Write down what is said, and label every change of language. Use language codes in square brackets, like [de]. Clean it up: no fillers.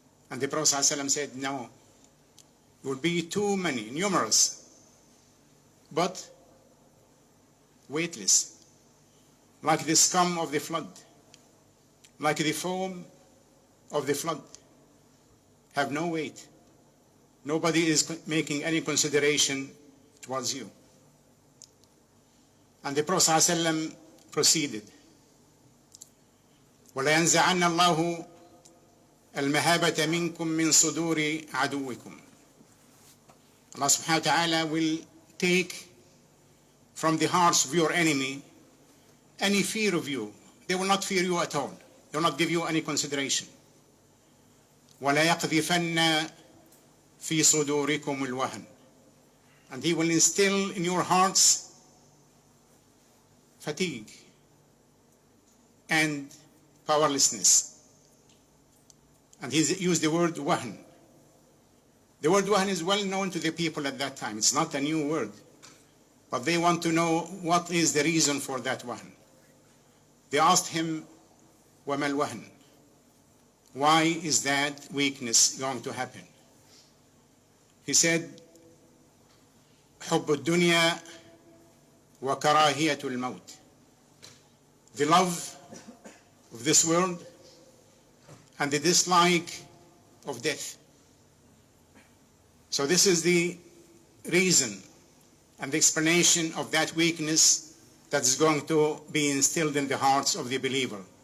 [en] And the Prophet ﷺ said, no. It will be too many, numerous, but weightless, like the scum of the flood, like the foam of the flood, have no weight. Nobody is making any consideration towards you. And the Prophet ﷺ proceeded, [ar] وَلَيَنْزَعَنَّ اللَّهُ الْمَهَابَةَ مِنْكُمْ مِنْ صُدُورِ عَدُوِّكُمْ. [en] Allah subhanahu wa ta'ala will take from the hearts of your enemy any fear of you. They will not fear you at all. They will not give you any consideration. [ar] وَلَا يَقْذِفَنَّ فِي صُدُورِكُمُ الْوَهْنَ. [en] And He will instill in your hearts fatigue and powerlessness. And He used the word wahn. The word wahn is well known to the people at that time. It's not a new word. But they want to know what is the reason for that wahn. They asked him, [ar] وَمَا الْوَهْنُ? [en] Why is that weakness going to happen? He said, [ar] حُبُّ الدُّنْيَا وَكَرَاهِيَةُ الْمَوْتِ. [en] The love of this world and the dislike of death. So this is the reason and the explanation of that weakness that is going to be instilled in the hearts of the believer.